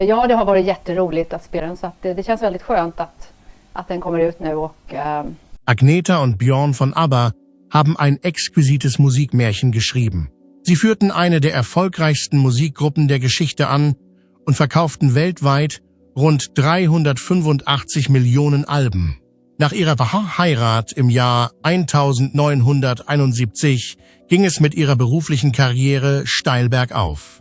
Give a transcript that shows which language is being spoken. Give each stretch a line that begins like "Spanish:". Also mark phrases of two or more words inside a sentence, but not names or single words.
Swedish: Ja, det har varit jätteroligt att spela den, så att det känns väldigt skönt att den kommer ut nu.
German: Agneta und Björn von ABBA haben ein exquisites Musikmärchen geschrieben. Sie führten eine der erfolgreichsten Musikgruppen der Geschichte an und verkauften weltweit rund 385 Millionen Alben. Nach ihrer Heirat im Jahr 1971 ging es mit ihrer beruflichen Karriere steil bergauf.